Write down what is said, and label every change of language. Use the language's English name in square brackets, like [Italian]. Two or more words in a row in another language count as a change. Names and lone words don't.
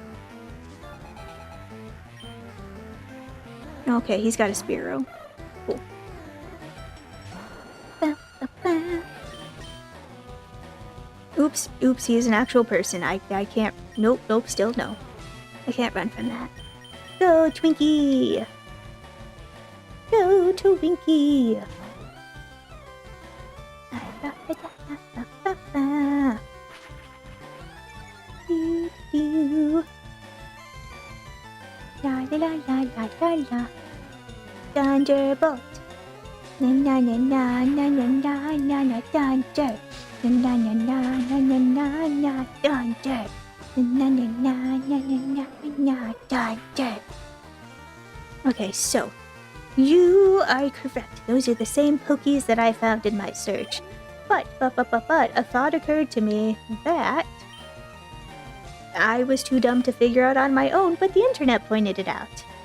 [English] Okay, he's got a Spearow. Cool. Oops, he is an actual person. I can't, nope, still no. I can't run from that. Go, Twinkie! Go, Twinkie! La la la la la la la. Thunderbolt. Na na na na na na na na na thunder. Na na na na na na na na thunder. Na na na na na na na thunder. Okay, so you are correct. Those are the same Pokies that I found in my search. But a thought occurred to me that I was too dumb to figure out on my own, but the internet pointed it out.